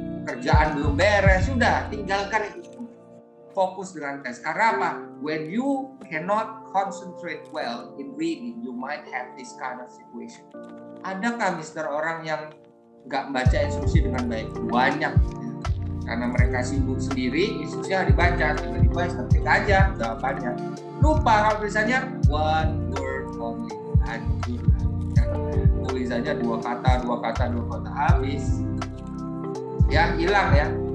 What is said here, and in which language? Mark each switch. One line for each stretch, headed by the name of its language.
Indonesian: Kerjaan belum beres, sudah tinggalkan itu. Fokus dengan tes. Karena apa?
English: When you cannot concentrate well in reading, you might have this kind of situation.
Indonesian: Adakah Mister orang yang nggak baca instruksi dengan baik? Banyak. Karena mereka sibuk sendiri, instruksinya dibaca, tiba-tiba ketik aja jawabannya. Lupa kalau tulisannya
English: one word only,
Indonesian: hancur. Tulisannya dua kata habis. Ya, hilang ya.